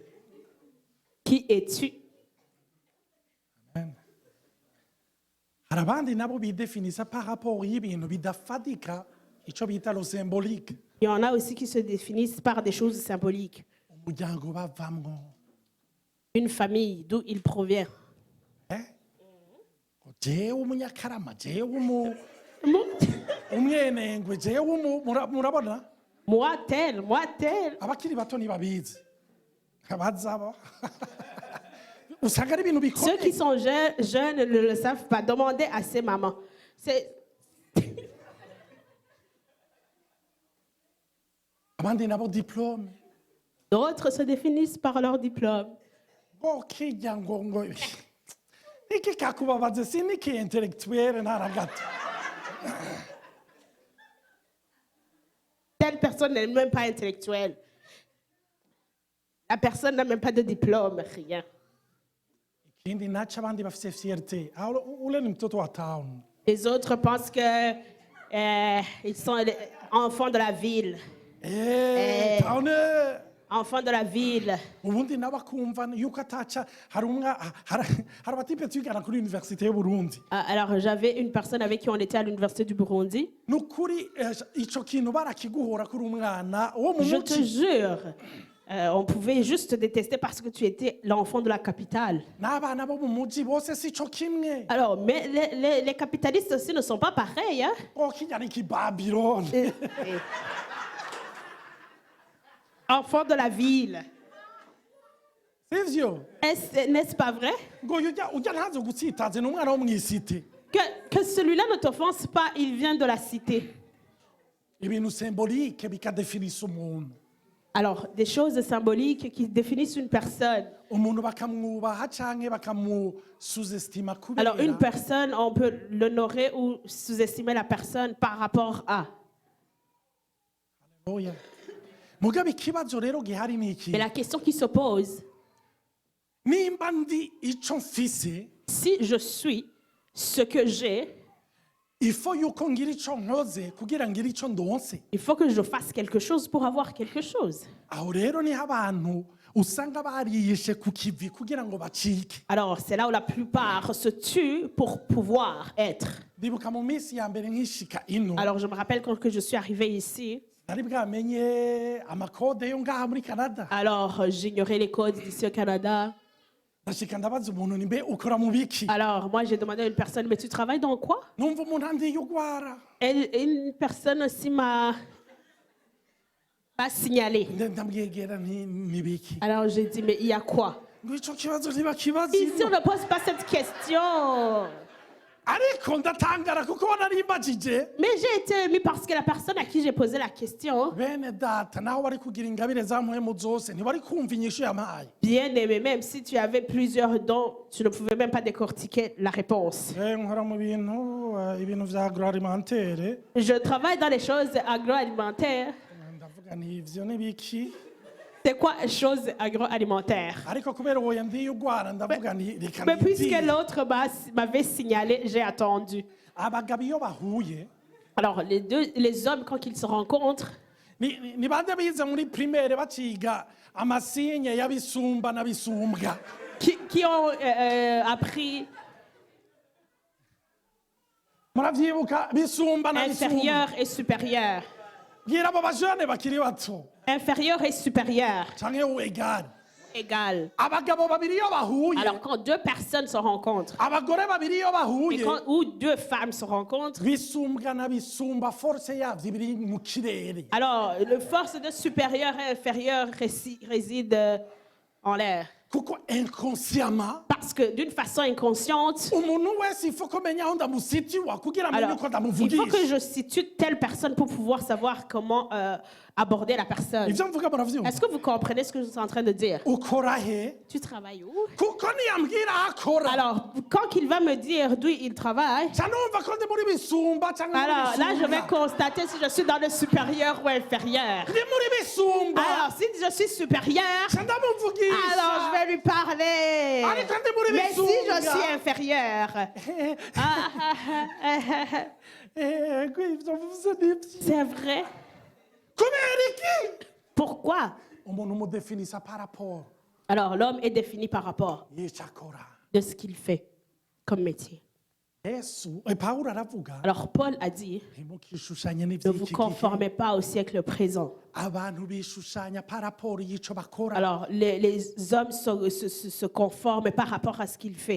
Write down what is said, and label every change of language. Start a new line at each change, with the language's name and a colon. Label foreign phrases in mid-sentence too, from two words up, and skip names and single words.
French: Qui es-tu?
Rundi: Amen. Hari abandi nabo bidefinisa
French: par rapport
Rundi: y'ibintu bidafatika ico bita lo symbolique.
French: Il y en a aussi qui se définissent par des choses symboliques.
Rundi: Umuryango bavamwo.
French: Une famille, d'où il provient.
Rundi: Jewe umunyakarama, jewe Mo- umwenengwe, jewe murabona?
French: Moi tel, moi tel.
Rundi: Abakiri bato ntibabizi. Abazaba. Usanga ari ibintu
French: Ceux qui
Rundi: bikomeye.
French: sont jeunes ne le savent pas. Demandez à ses mamans.
Rundi: Abandi nabo diplôme.
French: D'autres se définissent par leur diplôme.
Rundi: Kirya ngo iki kakubabaze siniki intellectuel ntaragato.
French: Telle personne n'est même pas intellectuelle. La personne n'a même pas de diplôme, rien.
Rundi: Ikindi naco abandi bafise fierté.
Swahili: Aho ule ni mtoto wa town.
French: Les autres pensent que ils sont les enfants de la ville. Town. Enfants de la ville.
Rundi: Ubundi nabo akumva yuko ataca hari abatipe twigana kuri université y'Uburundi.
French: Alors, j'avais une personne avec qui on était à l'université du Burundi.
Rundi: Nukuri ico kintu barakiguhora kuri umwana wo mu
French: Je te
Rundi: muci.
French: jure, on pouvait juste te détester parce que tu étais l'enfant de la capitale.
Rundi: N'abana bo mu muji bose sico kimwe.
French: Alors, mais les capitalistes aussi ne sont pas pareils. Hein?
Rundi: Kirya ni Babylone.
French: Enfants de la ville.
Rundi: Sivyo?
French: N'est-ce pas vrai?
Rundi: Ngo ujya ntazo gutsitaze n'umwana wo mw'isite.
French: Que celui-là ne t'offense pas, il vient de la cité.
Rundi: ibintu sembolike bikadefinisa umuntu.
French: Alors, des choses symboliques qui définissent une personne.
Rundi: Umuntu bakamwubaha canke bakamusuzestima
French: Alors, une
Rundi: kubera
French: personne, on peut l'honorer ou sous-estimer la personne par rapport à.
Rundi: oya. Mugabe ikibazo rero gihari ni iki?
French: Mais la question qui se pose,
Rundi: Nimba ndi ico mfise,
French: si je suis ce que j'ai,
Rundi: ifo yuko ngira ico nkoze kugira ngire ico ndonse.
French: il faut que je fasse quelque chose pour avoir quelque chose.
Rundi: Aho rero niho abantu usanga bariyishe ku kivi kugira ngo bacike.
French: Alors, c'est là où la plupart se tuent pour pouvoir être.
Rundi: Ndibuka mu minsi ya mbere nkishika ino,
French: Alors, je me rappelle quand que je suis arrivée ici,
Rundi: nari bwamenye amakode yo ngaha muri Canada.
French: alors j'ignorais les codes d'ici au Canada.
Rundi: Ndashika ndabaza umuntu ni mbe ukora mu biki?
French: Alors, moi, j'ai demandé à une personne, mais tu travailles dans quoi?
Rundi: Numva umuntu andiye ugwara.
French: Et une personne aussi m'a signalé.
Rundi: Ndamwegera ni biki?
French: Alors, j'ai dit, mais il y a quoi?
Rundi: Ngo ico kibazo ntibakibaza
French: Ici, on
Rundi: ino.
French: ne pose pas cette question.
Rundi: Ariko ndatangara kuko nari mbajije.
French: Mais j'ai été émue parce que la personne à qui j'ai posé la question,
Rundi: Bene data naho bari kugira ingabire za mpwemu zose ntibari kumva inyishu yamaye.
French: bien aimé, même si tu avais plusieurs dons, tu ne pouvais même pas décortiquer la réponse.
Rundi: Nkora mu ibintu vya agroalimentaire.
French: Je travaille dans les choses agroalimentaires.
Rundi: Ndavuga nti ivyo ni biki?
French: C'est quoi chose agroalimentaire?
Rundi: Ariko kubera uwo yandiye ugwara ndavuga nti reka
French: Mais puisque
Rundi: ntiziye.
French: l'autre m'avait signalé, j'ai attendu.
Rundi: Abagabo iyo bahuye
French: Alors, les hommes, quand ils se rencontrent,
Rundi: ni bande bize muri primaire baciga amasinye y'abisumba n'abisumbwa.
French: qui ont appris
Rundi: Muravyibuka bisumba n'abisumbwa.
French: inférieur et supérieur.
Rundi: Bwira abo bajene bakiri bato
French: Inférieur et supérieur,
Rundi: canke uegari.
French: égal.
Rundi: Abagabo babiri iyo bahuye,
French: Alors, quand deux personnes se rencontrent,
Rundi: abagore babiri iyo
French: et
Rundi: bahuye,
French: ou deux femmes se rencontrent,
Rundi: bisumbwa n'abisumba force yavyo biri mu kirere.
French: alors, le force de supérieur et inférieur réside en l'air.
Rundi: Kuko inconsciemment
French: Parce que d'une façon inconsciente,
Rundi: umuntu wese ifo kumenya aho ndamusitiwa kugira amenye
French: alors,
Rundi: uko
French: il faut que
Rundi: ndamuvugisha.
French: je situe telle personne pour pouvoir savoir comment aborder la personne.
Rundi: Ivyo mvuga muravyumva?
French: Est-ce que vous comprenez ce que je suis en train de dire?
Rundi: Ukora he?
French: Tu travailles où?
Rundi: Kuko niyambwira aho akora.
French: Alors, quand il va me dire d'où il travaille,
Rundi: Ca numva ko ndi muri bisumba canke muri
French: alors là, je vais
Rundi: bisumba.
French: constater si je suis dans le supérieur ou inférieur.
Rundi: Ndi muri bisumba.
French: Alors, si je suis supérieur,
Rundi: Ca ndamuvugisha.
French: alors je vais lui parler.
Rundi: Ariko ndi muri
French: Mais si je
Rundi: bisumba.
French: suis inférieur,
Rundi: Ivyo mvuze nivyo.
French: c'est vrai.
Rundi: Kubera iki?
French: Pourquoi?
Rundi: Umuntu umudefinisa
French: par rapport Alors, l'homme est défini par rapport
Rundi: y'ico akora.
French: de ce qu'il fait comme métier.
Rundi: Yesu, Pawulo aravuga
French: Alors, Paul a dit,
Rundi: ntimukishushanye
French: ne vous
Rundi: n'ivy'iki gihe.
French: conformez pas au siècle présent.
Rundi: Abantu bishushanya
French: par rapport
Rundi: y'ico bakora.
French: Alors, les hommes se conforment par rapport à ce qu'il fait.